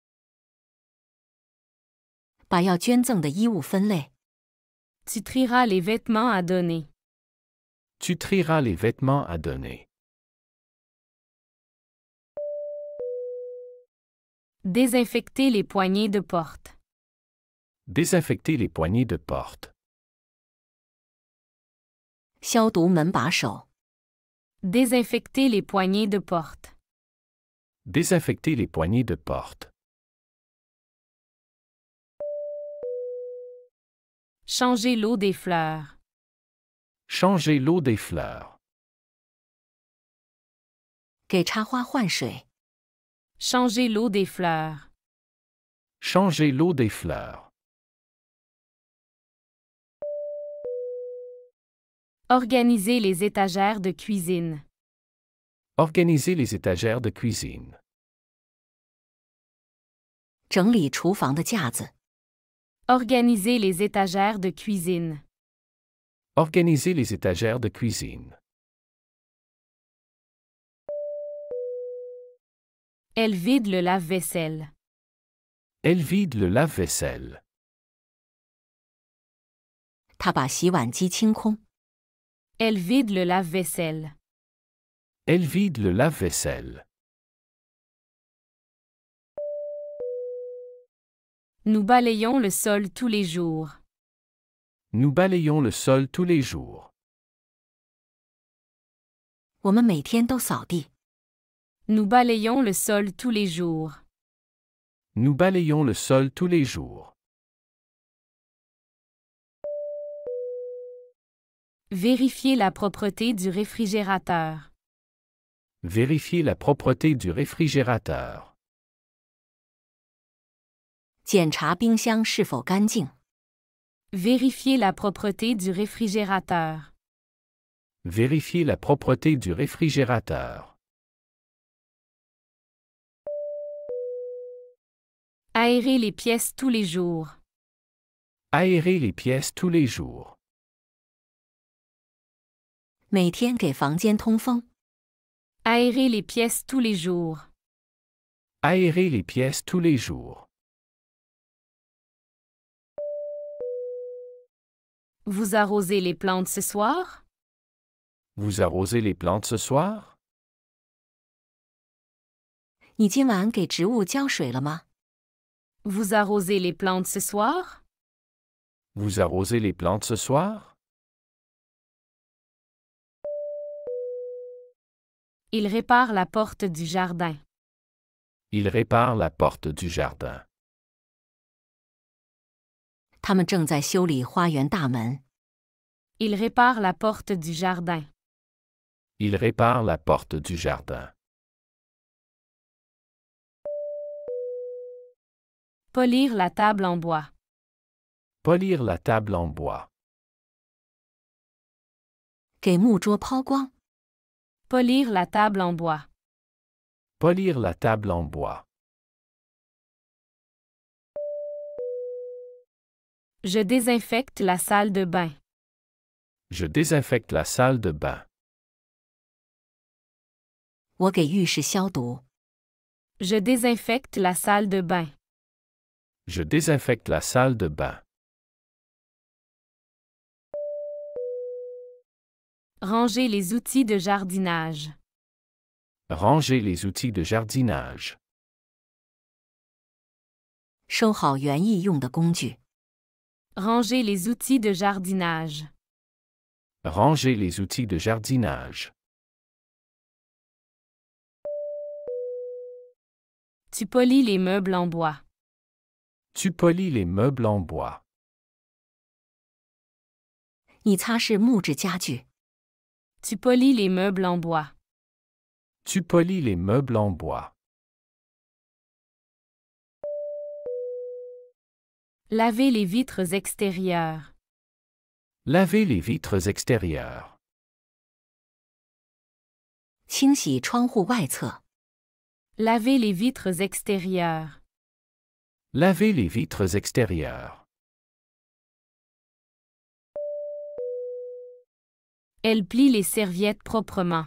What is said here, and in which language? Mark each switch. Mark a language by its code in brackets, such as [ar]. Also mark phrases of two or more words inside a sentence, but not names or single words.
[zh] 把要捐赠的衣物分类。 [fr] Tu trieras les vêtements à donner. Tu trieras les vêtements à donner. Désinfecter les poignées de porte. Désinfecter les poignées de porte. [zh] 消毒门把手。 [fr] Désinfecter les poignées de porte. Désinfecter les poignées de porte. Changer l'eau des fleurs. Changer l'eau des fleurs. [zh] 给插花换水。 [fr] Changer l'eau des fleurs. Changer l'eau des fleurs. Organiser les étagères de cuisine. Organiser les étagères de cuisine. [zh] 整理厨房的架子。 [fr] Organiser les étagères de cuisine. Organiser les étagères de cuisine. Elle vide le lave-vaisselle. Elle vide le lave-vaisselle. [zh] 她把洗碗机清空。 [fr] Elle vide le lave-vaisselle. Elle vide le lave-vaisselle. Nous balayons le sol tous les jours. Nous balayons le sol tous les jours. [zh] 我们每天都扫地。 [fr] Nous balayons le sol tous les jours. Nous balayons le sol tous les jours. Vérifier la propreté du réfrigérateur. Vérifier la propreté du réfrigérateur. [zh] 检查冰箱是否干净。 [fr] Vérifier la propreté du réfrigérateur. Vérifier la propreté du réfrigérateur. Aérer les pièces tous les jours. Aérer les pièces tous les jours. [zh] 每天给房间通风。 [fr] Aérer les pièces tous les jours. Aérer les pièces tous les jours. Vous arrosez les plantes ce soir? Vous arrosez les plantes ce soir? [zh] 你今晚给植物浇水了吗？ [fr] Vous arrosez les plantes ce soir? Vous arrosez les plantes ce soir? Il répare la porte du jardin. Il répare la porte du jardin. [zh] 他们正在修理花园大门。 [fr] Il répare la porte du jardin. Il répare la porte du jardin. Polir la table en bois. Polir la table en bois. [zh] 给木桌抛光。 [fr] Polir la table en bois. Polir la table en bois. Je désinfecte la salle de bain. Je désinfecte la salle de bain. [zh] 我给浴室消毒。 [fr] Je désinfecte la salle de bain. Je désinfecte la salle de bain. Ranger les outils de jardinage. Ranger les outils de jardinage. [zh] 收好园艺用的工具。 [fr] Ranger les outils de jardinage. Ranger les outils de jardinage. Tu polis les meubles en bois. Tu polis les meubles en bois. [zh] 你擦拭木质家具。 [fr] Tu polis les meubles en bois. Tu polis les meubles en bois. Laver les vitres extérieures. Laver les vitres extérieures. [zh] 清洗窗户外侧。 [fr] Laver les vitres extérieures. Laver les vitres extérieures. Elle plie les serviettes proprement.